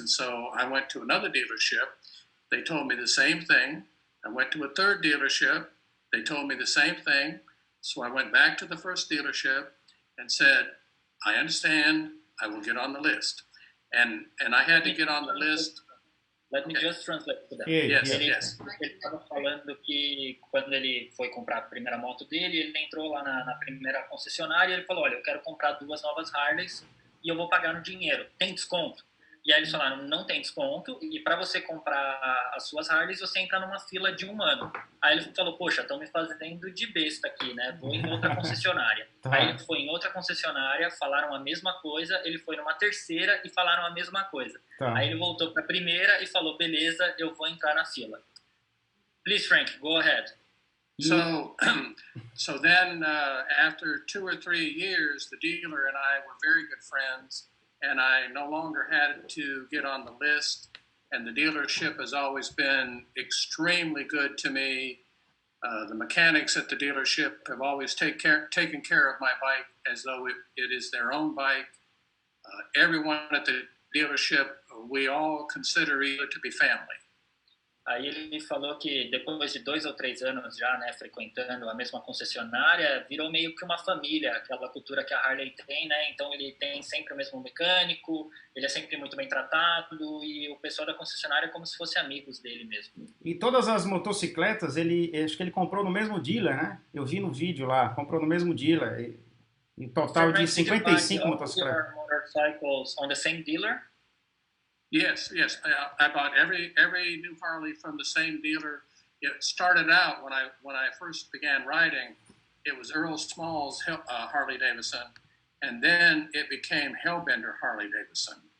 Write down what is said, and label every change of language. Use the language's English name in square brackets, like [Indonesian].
[English] And so I went to another dealership. They told me the same thing. I went to a third dealership. They told me the same thing. So I went back to the first dealership and said, I understand, I will get on the list. And I had to get on the list. Let me just translate to that. Yes. [Portuguese] Ele estava falando que quando ele foi comprar a primeira moto dele, ele entrou lá na primeira concessionária e ele falou, olha, eu quero comprar 2 novas Harleys e eu vou pagar no dinheiro. Tem desconto? E aí eles falaram, não tem desconto, e para você comprar as suas Harleys, você entra numa fila de 1 ano. Aí ele falou, poxa, estão me fazendo de besta aqui, né? Vou em outra concessionária. Aí ele foi em outra concessionária, falaram a mesma coisa, ele foi numa terceira e falaram a mesma coisa. Aí ele voltou para a primeira e falou, beleza, eu vou entrar na fila. [English] Please, Frank, go ahead. So then after 2 or 3 years, the dealer and I were very good friends. And I no longer had to get on the list. And the dealership has always been extremely good to me. The mechanics at the dealership have always taken care of my bike as though it is their own bike. Everyone at the dealership, we all consider each other to be family. [Portuguese] Aí ele falou que depois de 2 ou 3 anos já, né, frequentando a mesma concessionária, virou meio que uma família, aquela cultura que a Harley tem, né? Então ele tem sempre o mesmo mecânico, ele é sempre muito bem tratado e o pessoal da concessionária é como se fosse amigos dele mesmo. E todas as motocicletas, acho que ele comprou no mesmo dealer, né? Eu vi no vídeo lá, comprou no mesmo dealer. Em total de 55 motocicletas. [English] Motorcycles on the same dealer? Yes, yes. I bought every new Harley from the same dealer. It started out when I first began riding. It was Earl Small's Harley Davidson, and then it became Hellbender Harley Davidson.